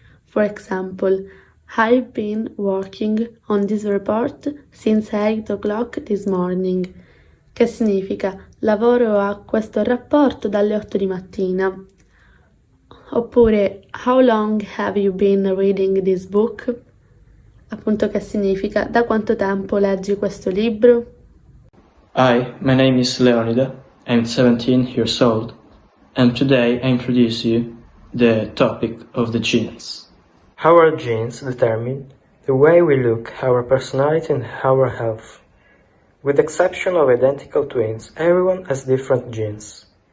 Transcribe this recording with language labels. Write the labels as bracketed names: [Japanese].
[English] For example, I've been working on this report since 8 o'clock this morning, [Italian] che significa lavoro a questo rapporto dalle 8 di mattina. [English] Oppure, how long have you been reading this book? [Italian] Appunto, che significa da quanto tempo leggi questo libro? [English] Hi, my name is Leonida, I'm 17 years old, and today I introduce you the topic of the genes. Our genes determine the way we look, our personality and our health. With the exception of identical twins, everyone has different genes.